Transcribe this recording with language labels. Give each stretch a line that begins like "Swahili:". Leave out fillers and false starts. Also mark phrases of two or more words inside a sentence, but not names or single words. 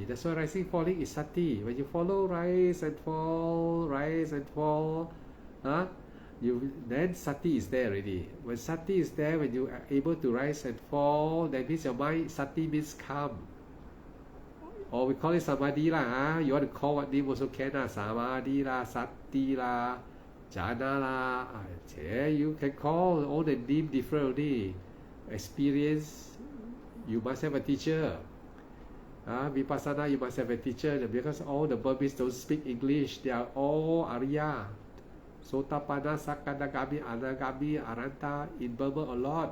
English: That's why rising, falling is sati. When you follow rise and fall, then sati is there already. When sati is there, when you are able to rise and fall, that means your mind, sati means calm. Or we call it samadhi lah. You want to call what name also can lah. Samadhi lah, sati lah, jhana lah. You can call all the name different already. Experience, you must have a teacher. Vipassana, you must have a teacher because all the Burmese don't speak English. They are all Arya. Sotapanna,
Pali: Sakadagami, Anagami, Arhanta
English: in Burma a lot.